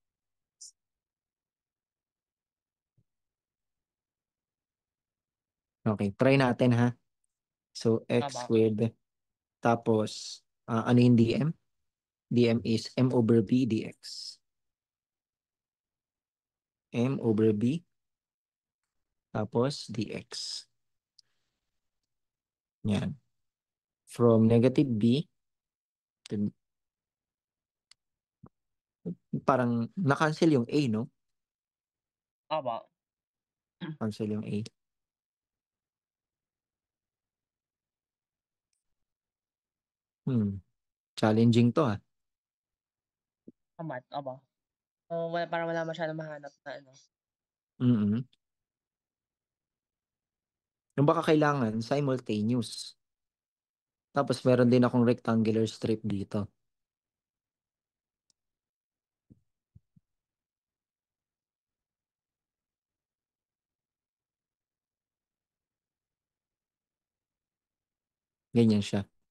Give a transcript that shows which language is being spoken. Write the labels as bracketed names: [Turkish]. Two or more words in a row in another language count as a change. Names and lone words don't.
[Filipino] Okay, try natin ha. So, x Aba. squared, tapos, ano yung dm? [English] dm is m over b dx. M over b, tapos dx. [Filipino] Yan. [English] From negative b, [Filipino] to, parang na-cancel yung a, no? Aba. Cancel yung A. Challenging to ah. Amat, aba. So, parang wala masyadong mahanap na ano. Mm. Yung baka kailangan simultaneous. Tapos meron din akong [English] rectangular strip [Filipino] dito. Ganyan siya.